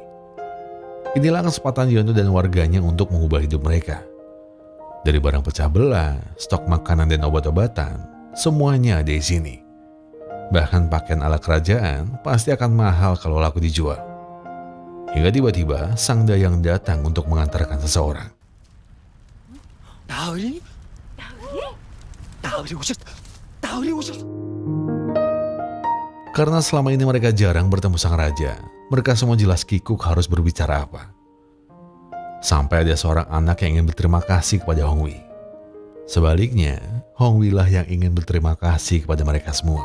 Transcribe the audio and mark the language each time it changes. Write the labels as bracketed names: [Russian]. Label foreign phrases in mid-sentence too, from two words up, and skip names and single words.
[Indonesian] Inilah kesempatan Yono dan warganya untuk mengubah hidup mereka. Dari barang pecah belah, stok makanan dan obat-obatan, semuanya ada di sini. Bahkan pakaian ala kerajaan pasti akan mahal kalau laku dijual. Hingga tiba-tiba sang dayang datang untuk mengantarkan seseorang. [Korean] 나으리? 나으리 오셨어. 나으리 오셨어. [Indonesian] Karena selama ini mereka jarang bertemu sang raja, mereka semua jelas kikuk harus berbicara apa. Sampai ada seorang anak yang ingin berterima kasih kepada Hong Wei. Sebaliknya, Hong Wei lah yang ingin berterima kasih kepada mereka semua.